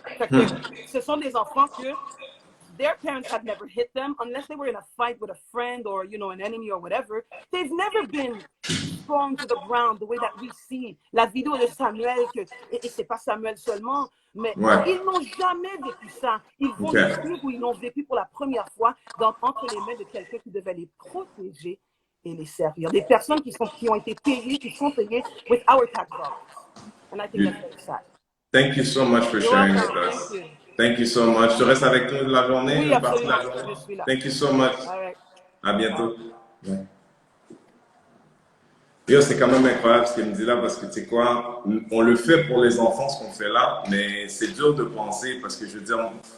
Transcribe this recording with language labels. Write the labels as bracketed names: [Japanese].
[French] Fait que ce sont des enfants que [English] their parents had never hit them unless they were in a fight with a friend or, you know, an enemy or whatever. They've never been thrown to the ground the way that we see. [French] La vidéo de Samuel, et c'est pas Samuel seulement, mais ils n'ont jamais vécu ça. Ils vont vivre où ils l'ont vécu pour la première fois entre les mains de quelqu'un qui devait les protéger et les servir. Des personnes qui ont été payées, qui sont payées [English] with our tax dollars. And I think that's very sad. Thank you so much for sharing with us. Thank you so much. [French] Tu restes avec nous de la journée? Oui, absolument. Je suis là. [English] Thank you so much. All right. [French] À bientôt. Ouais. Yo, c'est quand même incroyable ce qu'elle me dit là parce que tu sais quoi, on le fait pour les enfants ce qu'on fait là, mais c'est dur de penser parce que je veux dire,